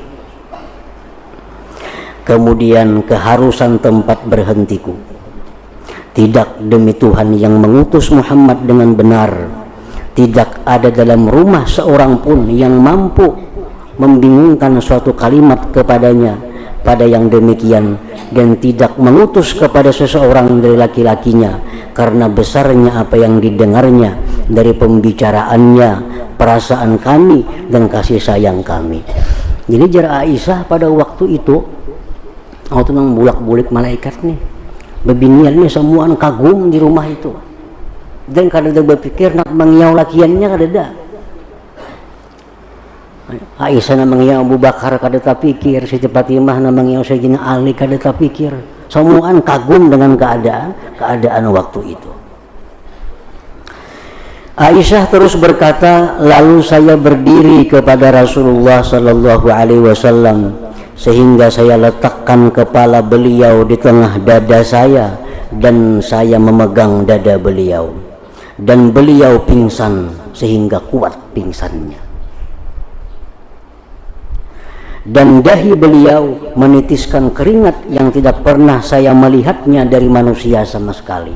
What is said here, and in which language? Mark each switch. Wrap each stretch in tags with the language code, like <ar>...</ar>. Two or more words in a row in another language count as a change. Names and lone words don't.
<id>Kemudian keharusan tempat berhentiku, tidak demi Tuhan yang mengutus Muhammad dengan benar, tidak ada dalam rumah seorang pun yang mampu membingungkan suatu kalimat kepadanya pada yang demikian, dan tidak mengutus kepada seseorang dari laki-lakinya karena besarnya apa yang didengarnya dari pembicaraannya, perasaan kami dan kasih sayang kami.</id> <bjn>Jadi jar Aisyah pada waktu itu, waktu nang bulak-bulik malaikat nih, bebinian nih semua kagum di rumah itu, dan kada ada berpikir nak mengiau lakiannya, kada ada. Aisyah na mengiau Abu Bakar kada terpikir, Siti Fatimah na mengiau Sayyidina Ali kada terpikir. Semuaan kagum dengan keadaan waktu itu.</bjn> <id>Aisyah terus berkata, lalu saya berdiri kepada Rasulullah</id> <ar>صلى الله عليه وسلم</ar> <id>sehingga saya letakkan kepala beliau di tengah dada saya dan saya memegang dada beliau, dan beliau pingsan sehingga kuat pingsannya, dan dahi beliau menitiskan keringat yang tidak pernah saya melihatnya dari manusia sama sekali.</id>